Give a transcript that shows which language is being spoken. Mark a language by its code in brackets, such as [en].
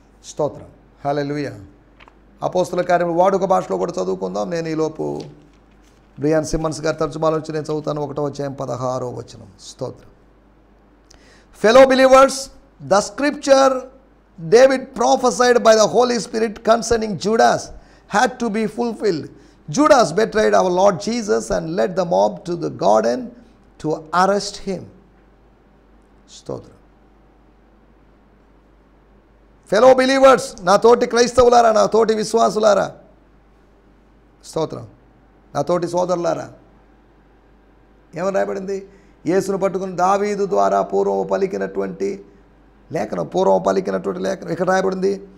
[te] స్తోత్రం, హల్లెలూయా. అపోస్తుల కార్యములు వాడుక భాషలో కూడా చదువుకుందాం. నేను ఈలోపు బ్రియాన్ సిమ్మన్స్ గారి తర్జుమాలో నుంచి నేను చదువుతాను. 1వ అధ్యాయం 16వ వచనం. స్తోత్రం. [en] Fellow believers, the scripture David prophesied by the Holy Spirit concerning Judas had to be fulfilled. Judas betrayed our Lord Jesus and led the mob to the garden to arrest him. [te] స్తోత్రం. [en] fellow believers, [te] నా తోటి క్రైస్తవులారా, నా తోటి విశ్వాసులారా, స్తోత్రం, నా తోటి సోదరులారా. ఏమని రాయబడింది? యేసును పట్టుకుని దావీదు ద్వారా పూర్వం పలికినటువంటి లేఖనం ఇక్కడ రాయబడింది.